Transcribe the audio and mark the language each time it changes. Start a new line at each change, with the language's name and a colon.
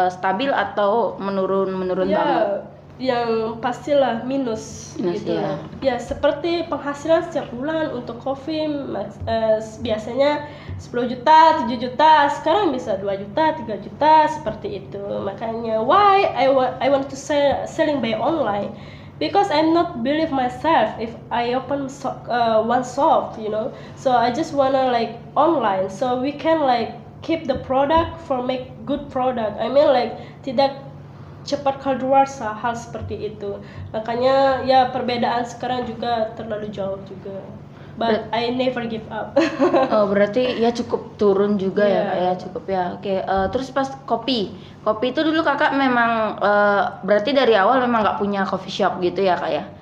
Indonesian: Stabil atau menurun banget? yang pastilah minus gitu ya. Ya, seperti penghasilan setiap bulan untuk kopi biasanya 10 juta, 7 juta, sekarang bisa 2 juta, 3 juta seperti itu. Makanya
English: why I want to selling by online, because I'm not believe myself if I open one shop, so I just wanna like online, so we can like keep the product for make good product. I mean like
Indonesian: tidak cepat kadaluarsa, hal seperti itu. Makanya ya perbedaan sekarang juga terlalu jauh juga.
English: But I never give up.
Indonesian: Oh, berarti ya cukup turun juga ya kak ya, cukup ya. Oke, terus pas kopi itu dulu kakak memang berarti dari awal memang nggak punya coffee shop gitu ya kak ya?